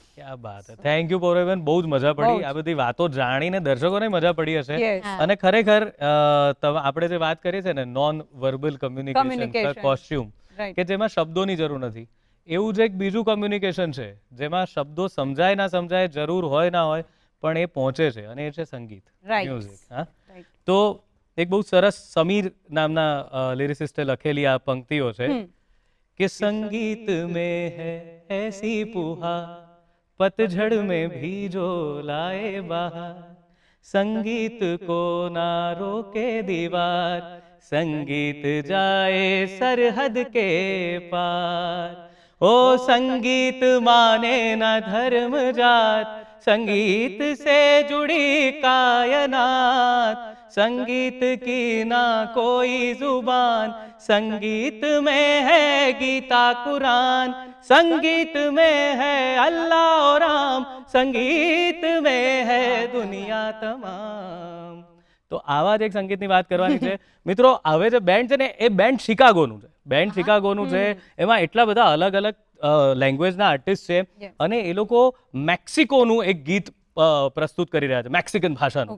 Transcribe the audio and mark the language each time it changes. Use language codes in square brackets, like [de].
[gu] ક્યા બાત હે. Thank you પૌરવીબેન, બહુ જ મજા પડી. આ બધી વાતો જાણીને દર્શકોને મજા પડી હશે. અને ખરેખર આપણે જે વાત કરીએ છીએ ને નોન વર્બલ કમ્યુનિકેશન, કોસ્ચ્યુમ, કે જેમાં શબ્દોની જરૂર નથી, એવું જ એક બીજું કમ્યુનિકેશન છે જેમાં શબ્દો સમજાય ના સમજાય, જરૂર હોય ના હોય, પણ એ પહોંચે છે, અને એ છે સંગીત, મ્યુઝિક. હા, તો એક બહુ સરસ સમીર નામના લિરિસિસ્ટે લખેલી આ પંક્તિઓ છે કે સંગીત [hi] में है ऐसी पुहा पतझड़ में भी जो लाए बहार, संगीत को ना रोके दीवार, संगीत जाए सरहद के पार. ओ संगीत माने ना धर्म जात, संगीत से जुड़ी कायनात, संगीत की ना कोई जुबान, संगीत में है गीता कुरान, संगीत में है अल्लाह और राम, સંગીત में है દુનિયા તમામ. [gu] તો આવા જ એક સંગીતની વાત કરવાની છે મિત્રો. હવે જે બેન્ડ છે ને એ બેન્ડ શિકાગોનું છે. બેન્ડ શિકાગોનું છે. એમાં એટલા બધા અલગ અલગ લેંગ્વેજના આર્ટિસ્ટ છે Yeah. અને એ લોકો મેક્સિકોનું એક ગીત પ્રસ્તુત કરી રહ્યા છે, મેક્સિકન ભાષાનું.